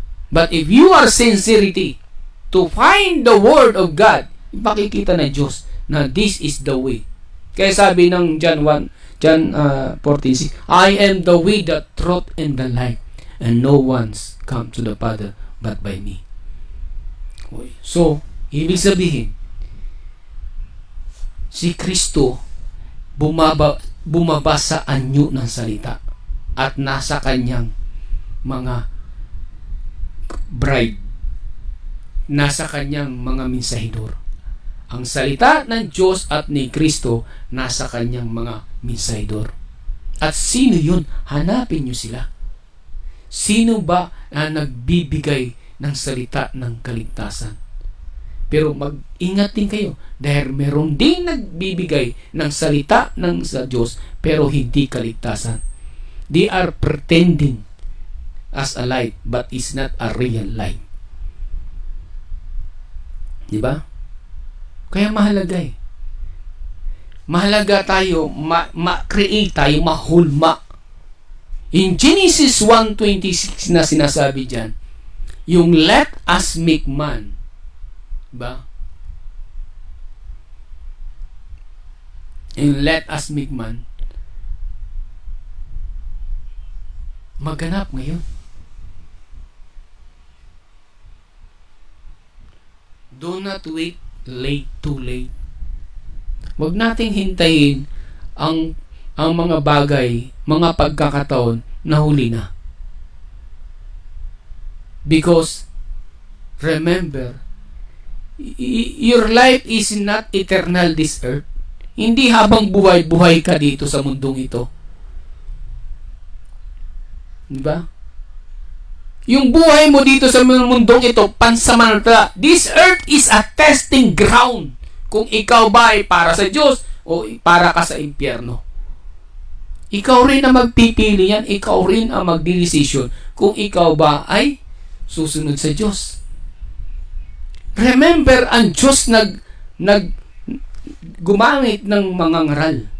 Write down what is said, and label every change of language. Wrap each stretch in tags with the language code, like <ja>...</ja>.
<en>But if you are sincerity to find the word of God,</en> <tl>ipakikita ng Diyos na</tl> <en>this is the way.</en> <tl>Kaya sabi ng</tl> <en>John 14:6, I am the way, the truth, and the life, and no one's come to the Father but by me.</en> <tl>So, ibig sabihin, si Kristo bumaba sa anyo ng salita at nasa kanyang mga bride, nasa kanyang mga mensahidor. Ang salita ng Diyos at ni Kristo nasa kanyang mga mensahidor. At sino yun? Hanapin nyo sila. Sino ba na nagbibigay ng salita ng kaligtasan? Pero mag-ingat din kayo dahil meron din nagbibigay ng salita ng sa Diyos pero hindi kaligtasan.</tl> <en>They are pretending as a light but is not a real light.</en> <tl>Diba? Kaya mahalaga mahalaga tayo ma-create tayo, mahulma. In Genesis 1:26 na sinasabi dyan, yung</tl> <en>let us make man.</en> <tl>Diba?</tl> <en>Yung let us make man.</en> <tl>maganap ngayon.</tl> <en>Do not wait too late.</en> <tl>Huwag nating hintayin ang mga bagay, mga pagkakataon na huli na.</tl> <en>Because, remember, your life is not eternal this earth.</en> <tl>Hindi habang buhay-buhay ka dito sa mundong ito. Diba? Yung buhay mo dito sa mundong ito, pansamantala.</tl> <en>This earth is a testing ground.</en> <tl>Kung ikaw ba ay para sa Diyos o para ka sa impyerno. Ikaw rin ang magpipili yan. Ikaw rin ang magdidesisyon kung ikaw ba ay susunod sa Diyos. Remember, ang Diyos gumamit ng mga ngaral.</tl>